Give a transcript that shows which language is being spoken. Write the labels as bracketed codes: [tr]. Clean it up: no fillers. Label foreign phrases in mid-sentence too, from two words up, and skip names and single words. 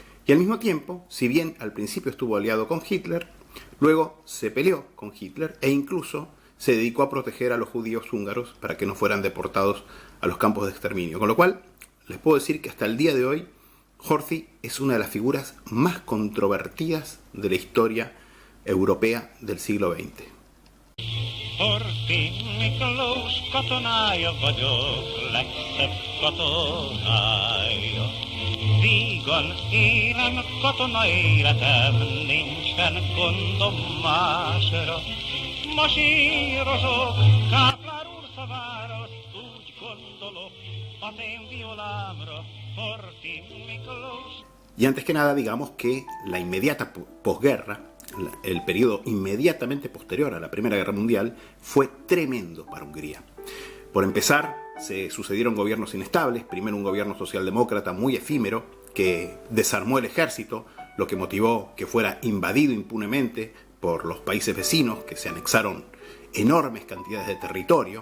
[es] Y al mismo tiempo, si bien al principio estuvo aliado con Hitler, luego se peleó con Hitler e incluso se dedicó a proteger a los judíos húngaros para que no fueran deportados a los campos de exterminio. Con lo cual, les puedo decir que hasta el día de hoy, Horthy es una de las figuras más controvertidas de la historia europea del siglo XX. [hu] Horthy Miklós katonája vagyok, legszebb katonája. Vígan élem katona életem, nincsen gondom másra. Masírozok, Káplár úr szavára, úgy gondolok, az én violámra, Horthy Miklós. [es] Y antes que nada, digamos que la inmediata posguerra, el periodo inmediatamente posterior a la Primera Guerra Mundial, fue tremendo para Hungría. Por empezar, se sucedieron gobiernos inestables, primero un gobierno socialdemócrata muy efímero que desarmó el ejército, lo que motivó que fuera invadido impunemente por los países vecinos, que se anexaron enormes cantidades de territorio.